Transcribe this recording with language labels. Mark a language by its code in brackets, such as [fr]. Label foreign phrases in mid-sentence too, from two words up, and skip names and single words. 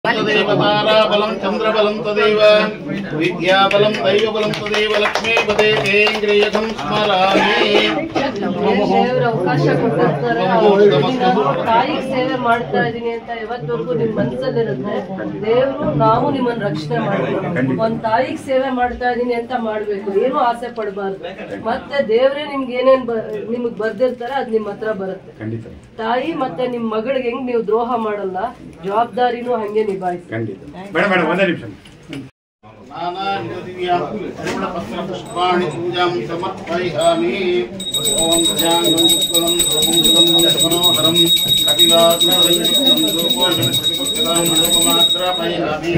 [sa] देवताराबलं चंद्रबलं तदेव विद्याबलं दैवबलं तदेव लक्ष्मीपदे तेन्द्रियं स्मरामि [kn] ದೇವರ ಅವಕಾಶ ಕೊಟ್ಟಿರ್ತಾರೆ. ತಾಯಿಗೆ ಸೇವೆ ಮಾಡ್ತಾ ಇದೀನಿ ಅಂತ ಯಾವತ್ತವರೆಗೂ ನಿಮ್ ಮನಸ್ಸಲ್ಲಿರುತ್ತೆ. ದೇವರು ನಾವು ನಿಮ್ಮನ್ನ ರಕ್ಷಣೆ ಮಾಡ್ಬೇಕು. ಒಂದ್ ತಾಯಿಗೆ ಸೇವೆ ಮಾಡ್ತಾ ಇದೀನಿ ಅಂತ ಮಾಡ್ಬೇಕು, ಏನು ಆಸೆ ಪಡಬಾರ್ದು. ಮತ್ತೆ ದೇವ್ರೆ ನಿಮ್ಗೆ ಏನೇನ್ ನಿಮಗ್ ಬರ್ದಿರ್ತಾರೆ ಅದ್ ನಿಮ್ ಹತ್ರ ಬರುತ್ತೆ. ತಾಯಿ ಮತ್ತೆ ನಿಮ್ ಮಗಳಿಗೆ ಹೆಂಗ್ ನೀವು ದ್ರೋಹ ಮಾಡಲ್ಲ, ಜವಾಬ್ದಾರಿನೂ ಹಂಗೆ ನಿಭಾಯಿಸಿ. [sa] पुष्पाणि पूजां समर्पयामि। ओम ध्यानं पुष्पं सर्वमंगलं मनोहरं कपिलाग्निं धूपोषणं लोकमात्रपयामि।